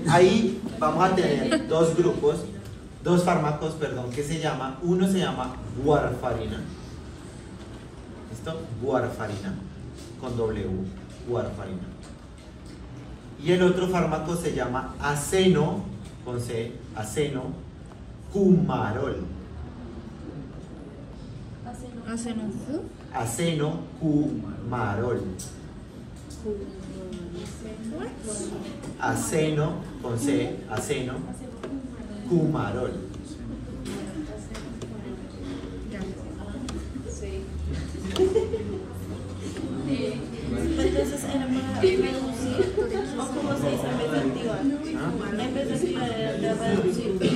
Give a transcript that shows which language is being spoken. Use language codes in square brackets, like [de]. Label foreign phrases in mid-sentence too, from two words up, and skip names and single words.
[es] Ahí vamos a tener dos fármacos, que se llama, uno se llama warfarina. ¿Listo? Warfarina, con W, warfarina. Y el otro fármaco se llama aceno, con C, acenocumarol. Acenocumarol. Aceno, con C, acenocumarol. Entonces era para reducir, o como se dice, en vez de activar. En vez de activar era de reducir.